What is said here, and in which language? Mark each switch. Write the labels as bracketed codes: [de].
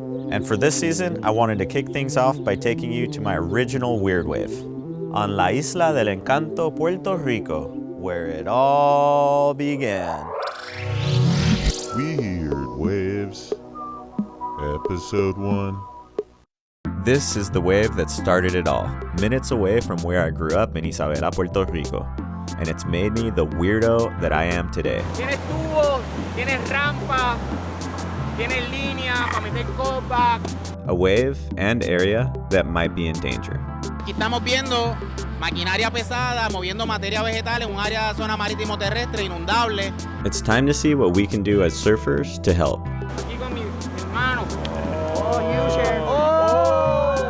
[en] And for this season, I wanted to kick things off by taking you to my original weird wave on La Isla del Encanto, Puerto Rico, where it all began. Weird Waves, Episode 1. This is the wave that started it all, minutes away from where I grew up in Isabela, Puerto Rico. And it's made me the weirdo that I am today. [es] Tienes tubos, tienes rampa, tienes línea para meter copa. [en] A wave and area that might be in danger. [es] Aquí estamos viendo maquinaria pesada moviendo materia vegetal en un área de zona marítimo terrestre inundable. [en] It's time to see what we can do as surfers to help. [es] Aquí con mi hermano. [en] Oh, huge hair.